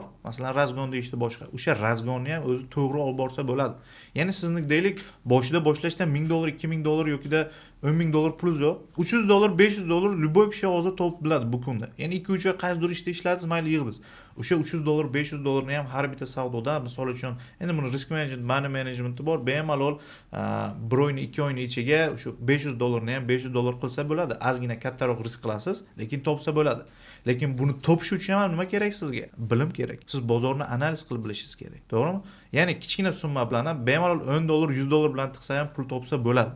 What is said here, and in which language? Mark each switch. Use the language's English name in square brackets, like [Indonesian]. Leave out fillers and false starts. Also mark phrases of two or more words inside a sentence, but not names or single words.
[Uzbek] Masalan, razgon deyishdi boshqa. O'sha razgonni ham o'zi to'g'ri olib borsa bo'ladi. Ya'ni sizni deylik boshida boshlashdan 1000 dollar, 2000 dollar yoki 10 ming dollar pulingiz yo'q. 300 dollar, 500 dollar любой kishi hozir topib biladi bu kunda. Ya'ni 2-3 oy qaysidir ishda ishladingiz, mayli yig'dingiz. O'sha 300 dollar, 500 dollarni ham har bitta savdoda, misol uchun, endi buni [English] risk management, money management [Uzbek] bor, bemalol bir oyni, 2 oyni ichiga o'sha 500 dollarni ham 500 dollar qilsa bo'ladi. Ozgina kattaroq risk qilasiz, lekin topsa bo'ladi. Lekin buni topish uchun ham nima kerak sizga? Bilim kerak. Siz bozorni analiz qilib bilishingiz kerak. To'g'rimi? Ya'ni kichkina summa bilan ham bemalol 10 dollar, 100 dollar bilan tiqsa ham pul topsa bo'ladi.